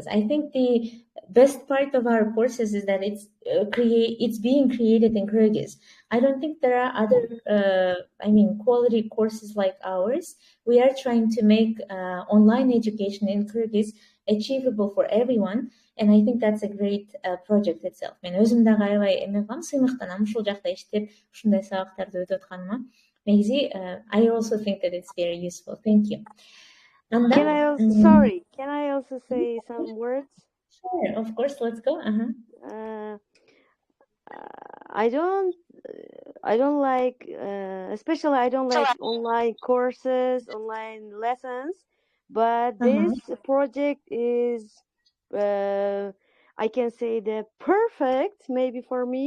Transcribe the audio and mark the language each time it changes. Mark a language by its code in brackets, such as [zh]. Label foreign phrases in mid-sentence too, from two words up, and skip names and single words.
[en] I think the best part of our courses is that it's being created in Kyrgyz. I don't think there are other, quality courses like ours. We are trying to make online education in Kyrgyz achievable for everyone, and I think that's a great project itself. [ky] Мен өзім дағы аябай эме кылам, сыймыктанам ушул жакта иштеп, ушундай сабактарды өтүп атканыма. Негизи, [en] I also think that it's very useful. Thank you. And Can I also say some words? Sure, of course, let's go. I don't like, especially I don't like online courses, online lessons, but this project is, I can say, the perfect maybe for me.